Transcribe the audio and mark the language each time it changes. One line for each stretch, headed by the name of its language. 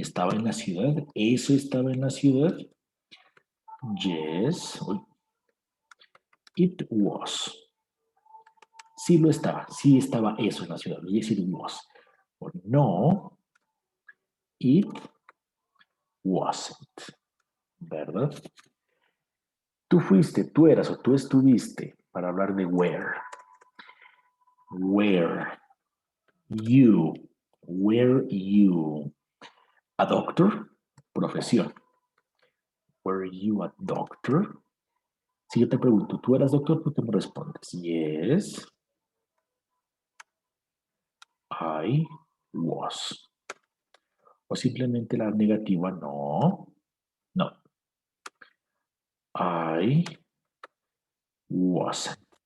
Spanish: ¿Estaba en la ciudad? ¿Eso estaba en la ciudad?
English: Yes. It was.
Spanish: Sí lo estaba. Sí estaba eso en la ciudad.
English: Yes, it was. Or no, it wasn't.
Spanish: ¿Verdad? Tú fuiste, tú eras o tú estuviste para hablar de where.
English: Where you, were you a doctor? Profesión. Were you a doctor?
Spanish: Si yo te pregunto, ¿tú eras doctor? Tú te me respondes,
English: yes, I was.
Spanish: O simplemente la negativa, no, no,
English: I wasn't.